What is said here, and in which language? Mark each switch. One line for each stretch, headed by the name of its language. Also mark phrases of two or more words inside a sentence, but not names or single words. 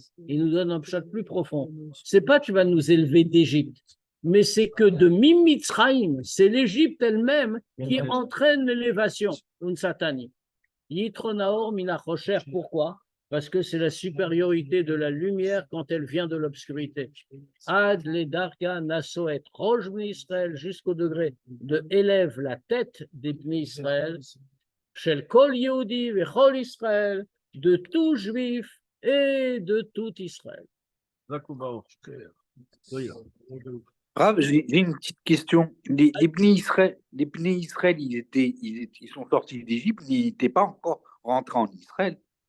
French: Il nous donne un pshat plus profond. C'est pas tu vas nous élever d'Égypte, mais c'est que de Mitzrayim, c'est l'Égypte elle-même qui entraîne l'élévation, un Satanim.
Hebrew: יתרון האור מן החושך,
French: pourquoi? Parce que c'est la supériorité de la lumière quand elle vient de l'obscurité.
Hebrew: עד לדרגה נושאת ראש בני ישראל,
French: jusqu'au degré de élève la tête des bnei Israël,
Hebrew: של כל יהודי וכל ישראל,
French: de tout juif et de tout Israël. Rav, j'ai une petite question. Les Bnei Israël, ils sont sortis d'Égypte, ils n'étaient pas encore rentrés en Israël.